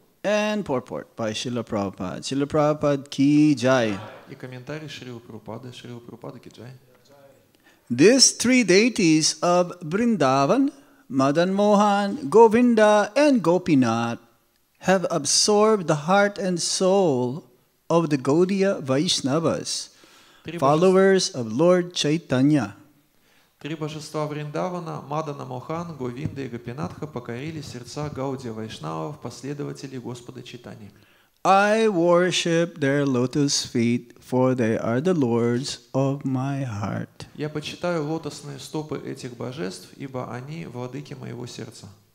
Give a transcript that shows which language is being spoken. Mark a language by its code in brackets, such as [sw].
[en] and purport by Srila Prabhupada. [hi] Srila Prabhupada ki jai. [ru] И комментарий Шрилы Прабхупады. Шрила Прабхупады Киджай. [en] These three deities of Vrindavan, Madan Mohan, Govinda, and Gopinath have absorbed the heart and soul of the Gaudiya Vaishnavas, followers of Lord Chaitanya. [ru] Три божества Вриндавана, Мадана Мохан, Говинда и Гопинатха покорили сердца Гаудия Вайшнавов, последователей Господа Чайтаньи. [en] I worship their lotus feet, for they are the lords of my heart. [ru] Я почитаю лотосные стопы этих божеств, ибо они владыки моего сердца.